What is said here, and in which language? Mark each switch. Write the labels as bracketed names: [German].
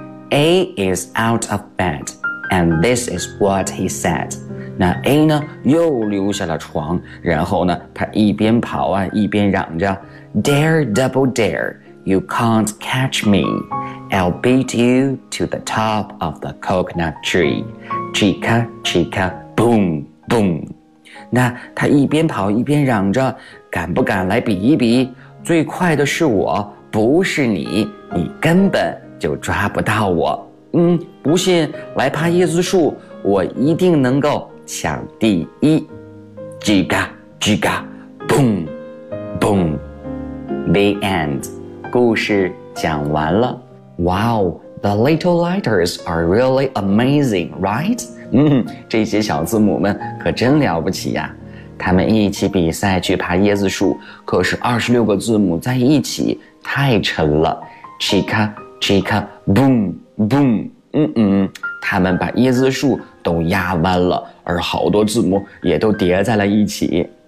[English] A is out of bed, and this is what he said. [Chinese] 那 A 呢，又溜下了床，然后呢，他一边跑啊，一边嚷着 ， [English] Dare double dare, you can't catch me. I'll beat you to the top of the coconut tree. Chica, chica, boom, boom. [Chinese] 那他一边跑一边嚷着，敢不敢来比一比？最快的是我，不是你，你根本就抓不到我。不信，来爬椰子树，我一定能够抢第一。 [English] Chica, chica, boom, boom. The end. [Chinese] 故事讲完了。 [English] Wow, the little letters are really amazing, right? [Chinese] 这些小字母们可真了不起呀！他们一起比赛去爬椰子树，可是26个字母在一起太沉了。 [English] Chica, chica, boom, boom, [Chinese] 他们把椰子树都压弯了，而好多字母也都叠在了一起。